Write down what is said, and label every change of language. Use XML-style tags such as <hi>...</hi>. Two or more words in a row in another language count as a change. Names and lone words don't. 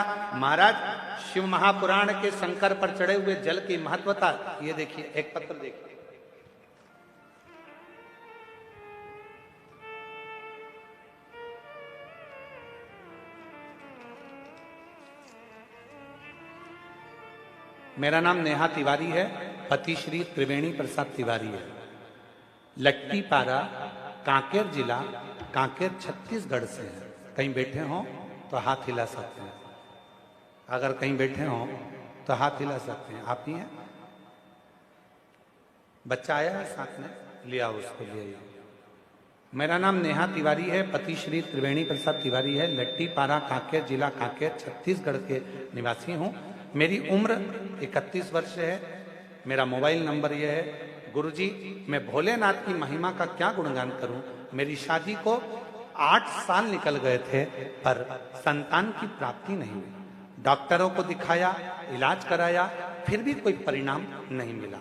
<hi>महाराज, शिव महापुराण के शंकर पर चढ़े हुए जल की महत्वता ये देखिए, एक पत्र देखिए, मेरा नाम नेहा तिवारी है, पति श्री त्रिवेणी प्रसाद तिवारी है, लट्टी पारा, कांकेर जिला, कांकेर छत्तीसगढ़ से है। कहीं बैठे हो तो हाथ हिला सकते हैं, अगर कहीं बैठे हो तो हाथ हिला सकते हैं। आप ही हैं? बच्चा आया है साथ में, लिया उसको, ले आइए। मेरा नाम नेहा तिवारी है, पति श्री त्रिवेणी प्रसाद तिवारी है, लट्टी पारा, कांकेर जिला, कांकेर छत्तीसगढ़ के निवासी हूँ। मेरी उम्र 31 वर्ष है। मेरा</hi> <en>mobile number</en> <hi>यह है, गुरुजी मैं भोलेनाथ की महिमा का क्या गुणगान करूं। मेरी शादी को 8 साल निकल गए थे पर संतान की प्राप्ति नहीं हुई। डॉक्टरों को दिखाया, इलाज कराया, फिर भी कोई परिणाम नहीं मिला।</hi>